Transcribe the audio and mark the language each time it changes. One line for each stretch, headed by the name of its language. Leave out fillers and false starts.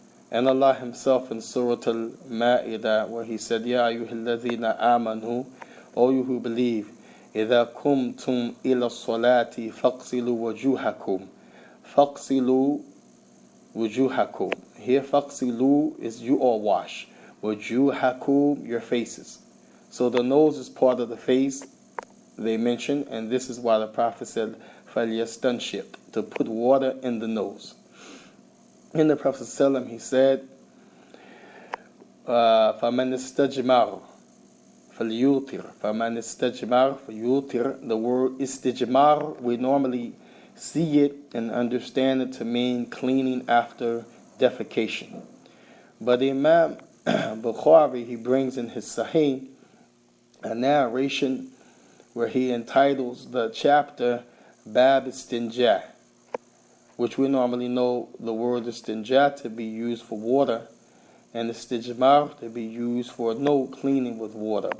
English: And Allah Himself in Surah Al-Ma'idah, where He said, Ya ayyuhalladhina amanu, O you who believe,
Arabic: إِذَا كُمْتُمْ إِلَى الصَّلَاةِ فَاغْسِلُوا وَجُوهَكُمْ فَاغْسِلُوا وُجُوهَكُمْ.
English: Here فَاغْسِلُوا is you all wash. وَجُوهَكُمْ, your faces. So the nose is part of the face, they mentioned, and this is why the Prophet said, فَلْيَسْتَنْشِقْ, to put water in the nose. In the Prophet ﷺ, he said,
Arabic: فَمَنْ اسْتَجْمَرُ فَلْيُوتِرْ فَمَنْ اسْتَجْمَرُ فَلْيُوتِرْ.
English: The word istijmar, we normally see it and understand it to mean cleaning after defecation. But Imam Bukhari, he brings in his Sahih a narration where he entitles the chapter Bab Istinja, which we normally know the word istinja to be used for water and istijmar to be used for no cleaning with water.